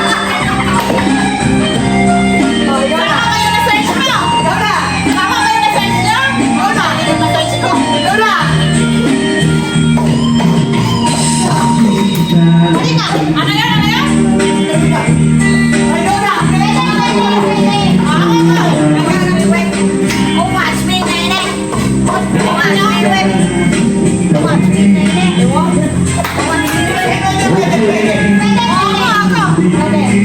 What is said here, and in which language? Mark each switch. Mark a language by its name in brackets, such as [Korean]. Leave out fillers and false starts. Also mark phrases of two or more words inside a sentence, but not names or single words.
[Filipino] Saan kayo na-search mo? Ikaw na! Saan kayo na-search nyo? Ikaw na! Ito na-search ko. Ikaw na! Halika. Ano yan? Ano yan? Ikaw na! Pwede na kayo. Pwede. Ako ba? [English] Oh, watch me, nene. Watch me, nene. Watch me, nene. [Filipino] Pwede, ako. Pwede.